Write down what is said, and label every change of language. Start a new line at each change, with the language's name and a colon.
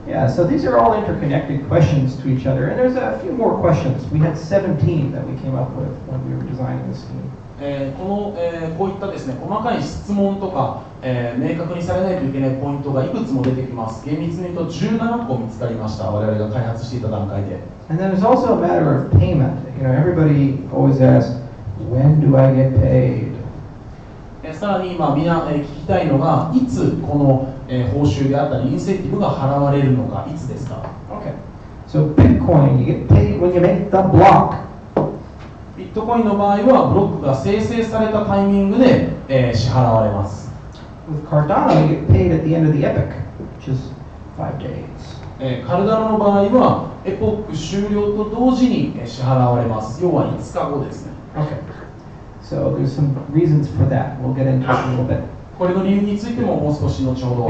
English: Yeah, so these are all interconnected questions to each other, and there's a few more questions. We had 17 that we came up with when we were designing this scheme.
Japanese: こういったですね、細かい質問とか、明確にされないといけないポイントがいくつも出てきます。厳密に言うと17個見つかりました。我々が開発していた段階で。
English: And then there's also a matter of payment. You know, everybody always asks, when do I get paid?
Japanese: さらに今みんな聞きたいのが、いつこの報酬であったりインセンティブが払われるのか、いつですか。
English: Okay. So Bitcoin, you get paid when you make the block.
Japanese: ビットコインの場合はブロックが生成されたタイミングで、支払われます。
English: With Cardano, you get paid at the end of the epoch, which is 5 days.
Japanese: カルダノの場合はエポック終了と同時に支払われます。要は5日後ですね。
English: Okay. So there's some reasons for that. We'll get into it a little bit.
Japanese: これの理由についてももう少し後ほどお